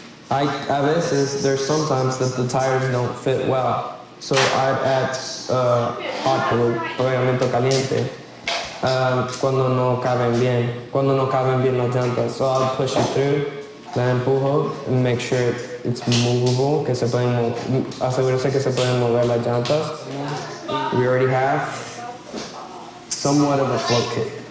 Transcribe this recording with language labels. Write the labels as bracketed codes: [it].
[es] A veces, [en] there's sometimes that the tires don't fit well. So I add hot glue, [es] obviamente caliente, cuando no caben bien las llantas. [en] So I'll push it through, [es] la empujo, [en] and make sure it's movable, [es] que se pueden asegurarse que se pueden mover las llantas. [en] We already have somewhat of a float kit.